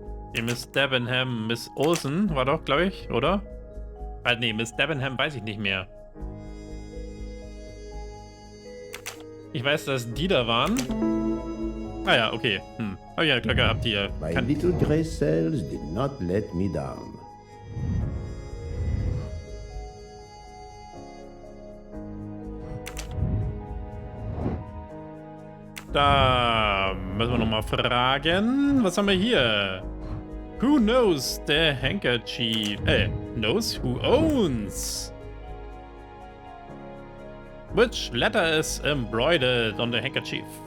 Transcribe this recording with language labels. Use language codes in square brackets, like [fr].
[de] Okay, Miss Debenham, Miss Olsen war doch, glaube ich, oder? Nee, Miss Debenham weiß ich nicht mehr. Ich weiß, dass die da waren. Ah ja, okay. Hab ich ja Glück gehabt hier. [en] My little grey cells did not let me down. [de] Da müssen wir nochmal fragen. Was haben wir hier? [en] Who knows the handkerchief? Knows who owns? Which letter is embroidered on the handkerchief?